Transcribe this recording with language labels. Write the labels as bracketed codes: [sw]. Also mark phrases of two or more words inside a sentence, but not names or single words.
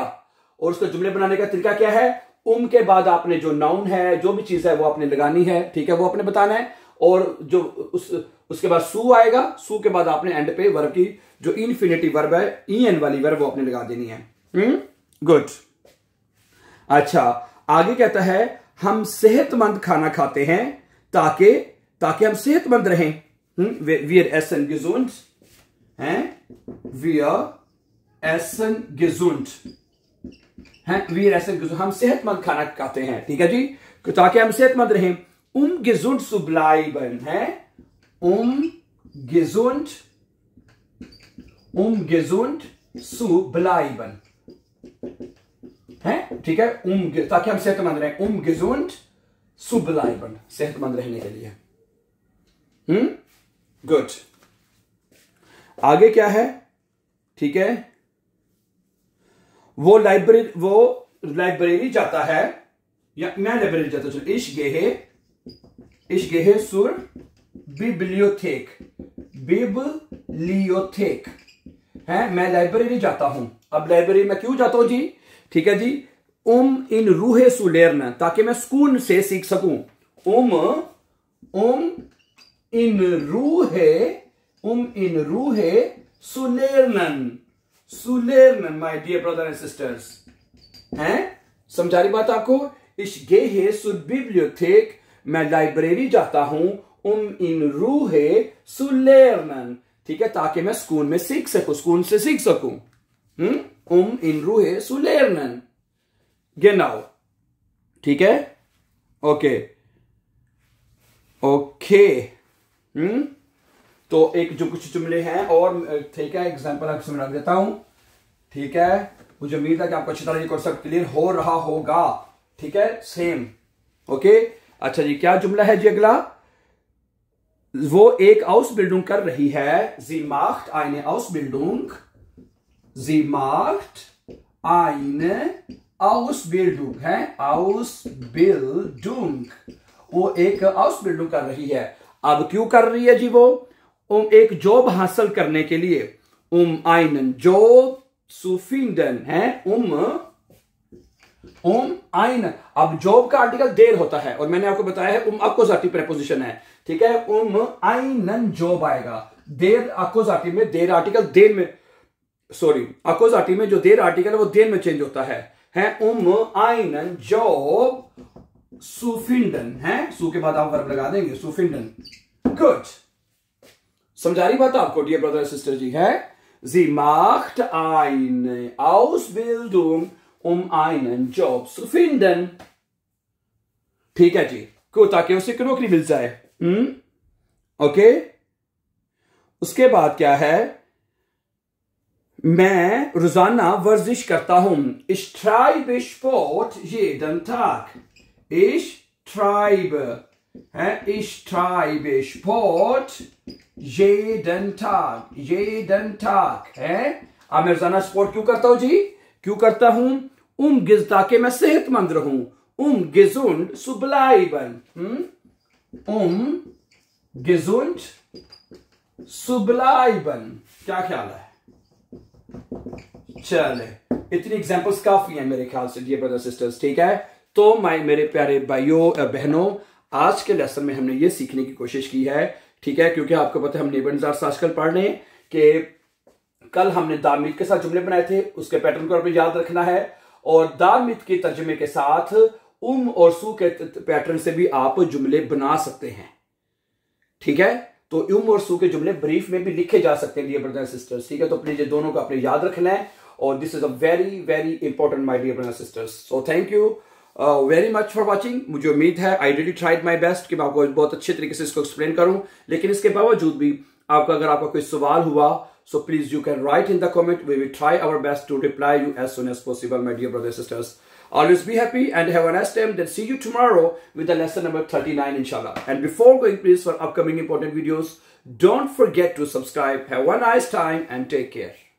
[hi] और उसके जुमले बनाने का तरीका क्या है? के बाद आपने जो नाउन है, जो भी चीज है वो आपने लगानी है, ठीक है, वो आपने बताना है, और जो उसके बाद सू आएगा, सू के बाद आपने एंड पे वर्ब की जो इन्फिनिटी वर्ब है, en वाली वर्ब, वो आपने लगा देनी है। गुड। अच्छा, आगे कहता है हम सेहतमंद खाना खाते हैं ताकि हम सेहतमंद रहें। [de] wir essen gesund, wir essen gesund, wir essen gesund, [hi] हम सेहतमंद खाना खाते हैं, ठीक है जी, ताकि हम सेहतमंद रहें। [de] gesund zu bleiben, gesund zu bleiben, [hi] है, ठीक है, ताकि हम सेहतमंद रहें, [de] gesund zu bleiben, [hi] सेहतमंद रहने के लिए। गुड। आगे क्या है? ठीक है, वो लाइब्रेरी जाता है, या मैं लाइब्रेरी जाता हूं, [de] ich gehe zur Bibliothek, [hi] है, मैं लाइब्रेरी जाता हूं। अब लाइब्रेरी में क्यों जाता हूं जी? ठीक है जी, [de] in Ruhe zu lernen, [hi] ताकि मैं सुकून से सीख सकूं, [de] in Ruhe zu lernen, [en] my dear brother and sisters, [hi] हैं, समझा रही बात आपको? [de] ich gehe zur Bibliothek, [hi] मैं लाइब्रेरी जाता हूं, [de] in Ruhe zu lernen, [hi] ठीक है, ताकि मैं सुकून में सीख सकूं, सुकून से सीख सकूं, [de] in Ruhe zu lernen, genau, [hi] ठीक है, ओके। तो एक जो कुछ जुमले हैं और, ठीक है, एग्जांपल आपको समझा देता हूं, ठीक है, मुझे उम्मीद है कि आपको अच्छी तरह ये कॉन्सेप्ट क्लियर हो रहा होगा, ठीक है, सेम, ओके। अच्छा जी, क्या जुमला है जी अगला? वो एक आउसबिल्डिंग कर रही है, [de] sie macht eine Ausbildung, sie macht eine Ausbildung, [hi] है, Ausbildung, वो एक आउसबिल्डिंग कर रही है। अब क्यों कर रही है जी वो? एक जॉब हासिल करने के लिए, [de] einen Job zu finden, [hi] है, einen, अब जॉब का आर्टिकल देर होता है, और मैंने आपको बताया है अक्कुसाटिव प्रेपोजिशन है, ठीक है, [de] einen Job [hi] आएगा, देर अक्कुसाटिव में, देर आर्टिकल देर में, सॉरी, अक्कुसाटिव में जो देर आर्टिकल है वो देर में चेंज होता है, [de] einen Job zu finden, [hi] है, सू के बाद आप वर्ब लगा देंगे, [de] zu finden, [hi] गुड। समझा रही बात आपको [en] dear brother sister [hi] जी? है, [de] sie macht eine Ausbildung, einen Job zu finden. [hi] ठीक है जी, क्यों? ताकि उसे एक नौकरी मिल जाए। ओके। उसके बाद क्या है? मैं रोजाना वर्जिश करता हूं। [de] Ich treibe Sport jeden Tag. Ich treibe Sport jeden Tag. Jeden Tag है। [hi] अब मैं रोजाना स्पोर्ट क्यों करता हूं जी? क्यों करता हूं? ताकि मैं सेहतमंद रहूं। [de] Gesund zu bleiben. Gesund zu bleiben. [hi] क्या ख्याल है? चले, इतनी एग्जांपल्स काफी हैं मेरे ख्याल से [en] dear brother sisters. [hi] ठीक है, तो मेरे प्यारे भाइयों और बहनों, आज के लेसन में हमने ये सीखने की कोशिश की है। ठीक है, क्योंकि आपको पता है हम नेबरजार्स आजकल पढ़ रहे हैं कि कल हमने दामिद के साथ जुमले बनाए थे, उसके पैटर्न को आपने याद रखना है। और दामिद के तर्जुमे के साथ और सू के पैटर्न से भी आप जुमले बना सकते हैं। ठीक है, तो और सू के जुमले ब्रीफ में भी लिखे जा सकते हैं [en] dear brother sisters. [hi] ठीक है, तो प्लीज ये दोनों को अपने याद रखना है। [en] और this is a very very important my dear brother sisters. so thank you very much for watching. [hi] मुझे उम्मीद है [en] I really tried my best [hi] कि मैं आपको बहुत अच्छे तरीके से इसको एक्सप्लेन करूं। लेकिन इसके बावजूद भी अगर आपका कोई सवाल हुआ, [en] so please you can write in the comment. We will try our best to reply you as soon as possible, my dear brothers and sisters. Always be happy and have a nice time. Then see you tomorrow with the lesson number 39 inshallah. And before going, please, for upcoming important videos, don't forget to subscribe. Have a nice time and take care.